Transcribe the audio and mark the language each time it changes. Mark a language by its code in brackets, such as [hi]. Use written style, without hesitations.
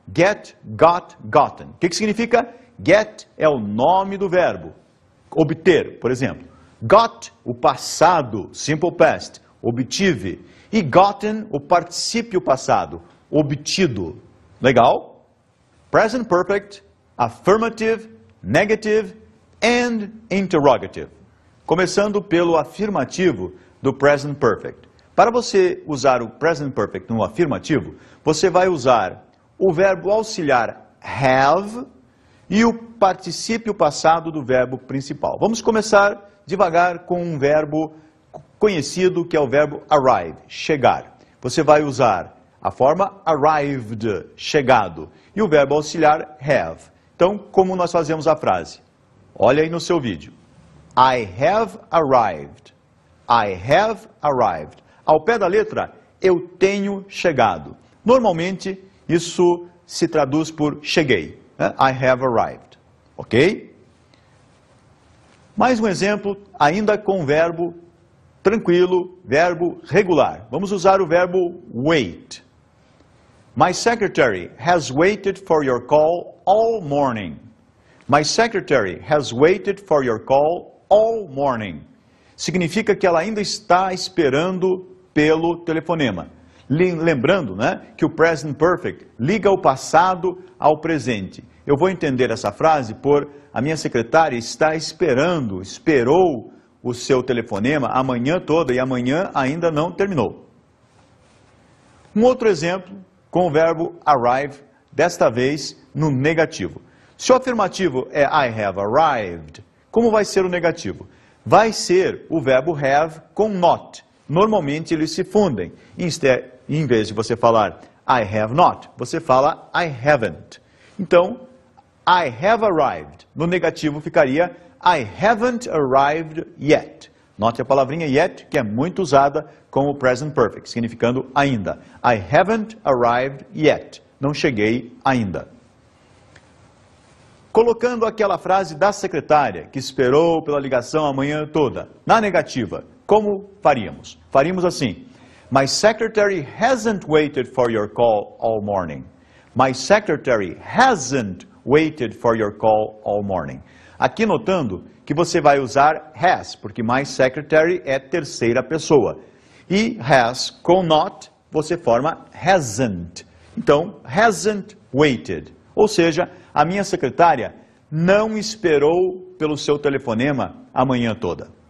[en] Get, got, gotten. [pt] O que significa? Get é o nome do verbo. Obter, por exemplo. Got, o passado, simple past, obtive. E gotten, o particípio passado, obtido. Legal? [en] Present perfect, affirmative, negative and interrogative. [pt] Começando pelo afirmativo do present perfect. Para você usar o present perfect no afirmativo, você vai usar o verbo auxiliar have e o particípio passado do verbo principal. Vamos começar devagar com um verbo conhecido que é o verbo arrive, chegar. Você vai usar a forma arrived, chegado, e o verbo auxiliar have. Então, como nós fazemos a frase? Olha aí no seu vídeo. [en] I have arrived. I have arrived. [pt] Ao pé da letra, eu tenho chegado. Normalmente, isso se traduz por cheguei. Né? I have arrived. Ok? Mais um exemplo, ainda com verbo tranquilo, verbo regular. Vamos usar o verbo wait. [en] My secretary has waited for your call all morning. My secretary has waited for your call all morning. [pt] Significa que ela ainda está esperando pelo telefonema. Lembrando, né, que o present perfect liga o passado ao presente. Eu vou entender essa frase por a minha secretária está esperando, esperou o seu telefonema a manhã toda e amanhã ainda não terminou. Um outro exemplo com o verbo arrive, desta vez no negativo. Se o afirmativo é [en] I have arrived, [pt] como vai ser o negativo? Vai ser o verbo have com not. Normalmente eles se fundem. Em vez de você falar [en] I have not, [pt] você fala [en] I haven't. Então, I have arrived. [pt] No negativo ficaria [en] I haven't arrived yet. [pt] Note a palavrinha yet, que é muito usada como present perfect, significando ainda. [en] I haven't arrived yet. [pt] Não cheguei ainda. Colocando aquela frase da secretária, que esperou pela ligação a manhã toda, na negativa, como faríamos? Faríamos assim: [en] My secretary hasn't waited for your call all morning. My secretary hasn't waited for your call all morning. [pt] Aqui notando que você vai usar has, porque my secretary é terceira pessoa. E has com not, você forma hasn't. Então, hasn't waited. Ou seja, a minha secretária não esperou pelo seu telefonema a manhã toda.